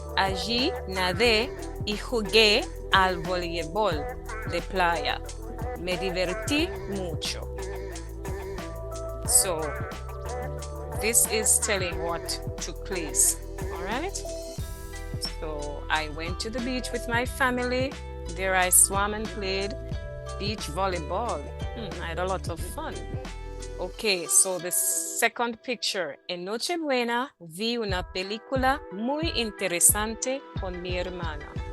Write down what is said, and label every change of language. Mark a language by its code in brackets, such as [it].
[es] Allí nadé y jugué al voleibol de playa. Me divertí mucho. [en] So this is telling what took place. All right. So I went to the beach with my family. There I swam and played beach volleyball. I had a lot of fun. Okay, so the second picture. [es] En Nochebuena vi una película muy interesante con mi hermana.